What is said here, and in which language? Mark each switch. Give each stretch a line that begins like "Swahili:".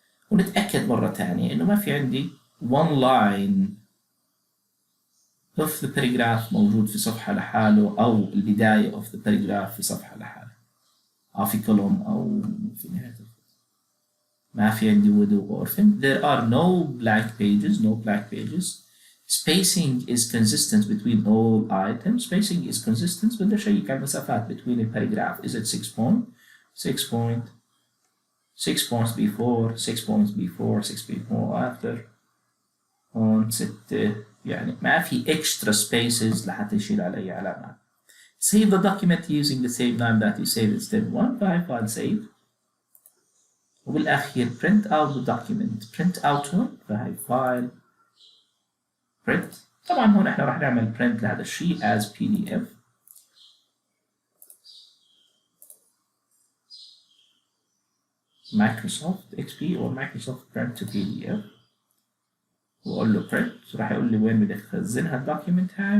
Arabic: ونتأكد مرة ثانية انه ما في عندي
English: one line of the paragraph
Arabic: موجود في صفحة لحاله او البداية
English: of the paragraph
Arabic: في صفحة لحاله او في column او في نهاية الخط. ما في عندي
English: widow orphan. There are no blank pages. No blank pages. Spacing is consistent between all items. Spacing is consistent.
Arabic: بدي أشيك على المسافات
English: between a paragraph. Is it 6 point? 6 point. 6 points before. 6 points before. 6 before after.
Arabic: هون 6 يعني ما في
English: extra spaces
Arabic: لحتى يشيل على أي علامات.
English: Save the document using the same name that you saved in step 1.
Arabic: فهي
English: file save.
Arabic: وبالأخير
English: print out the document. Print out
Arabic: هون فهي
English: file print.
Arabic: طبعا هون احنا راح نعمل print لهذا الشيء
English: as PDF. Microsoft XP or Microsoft Print to PDF.
Arabic: واقول له print راح يقول لي وين بدي اخزنها الدوكيمنت هاي.